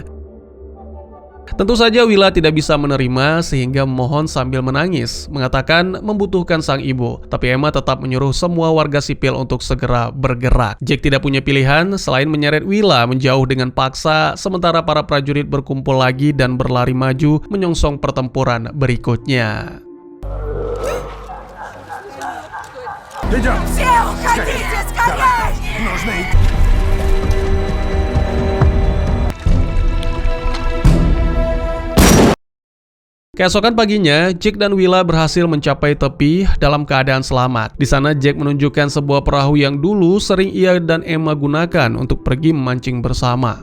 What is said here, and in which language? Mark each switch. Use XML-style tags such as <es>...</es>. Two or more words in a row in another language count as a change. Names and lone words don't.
<id>Tentu saja Willa tidak bisa menerima sehingga memohon sambil menangis, mengatakan membutuhkan sang ibu. Tapi Emma tetap menyuruh semua warga sipil untuk segera bergerak. Jack tidak punya pilihan selain menyeret Willa menjauh dengan paksa, sementara para prajurit berkumpul lagi dan berlari maju menyongsong pertempuran berikutnya.</id> <ru>Все уходите, скорей! Нужны...</ru> <id>Keesokan paginya, Jack dan Willa berhasil mencapai tepi dalam keadaan selamat. Di sana Jack menunjukkan sebuah perahu yang dulu sering ia dan Emma gunakan untuk pergi memancing bersama.</id>